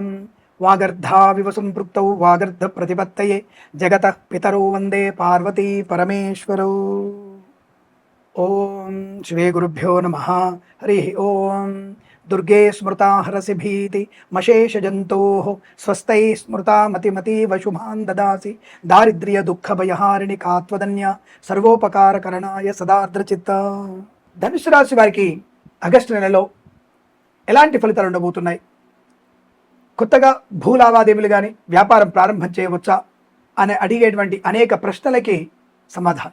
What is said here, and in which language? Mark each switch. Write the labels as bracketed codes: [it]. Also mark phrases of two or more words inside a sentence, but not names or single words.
[sa] वागर्धाविव सम्पृक्तौ वागर्धप्रतिपत्तये जगतः पितरौ वन्दे पार्वती परमेश्वरौ। ओं श्रीगुरुभ्यो नमः। हरिः ओं। दुर्गे स्मृता हरसि भीति मशेषजन्तोः स्वस्तैः स्मृता मतिमतीव शुभान् ददासि दारिद्र्य दुःखभयहारिणि कात्वदन्या సర్వోపకారకరణాయ సదార్ద్రచిత్త. [te] ధనుసు రాశి వారికి ఆగస్టు నెలలో ఎలాంటి ఫలితాలు ఉండబోతున్నాయి? కొత్తగా భూ లావాదేవీలు కానీ వ్యాపారం ప్రారంభం చేయవచ్చా అని అడిగేటువంటి అనేక ప్రశ్నలకి సమాధానం.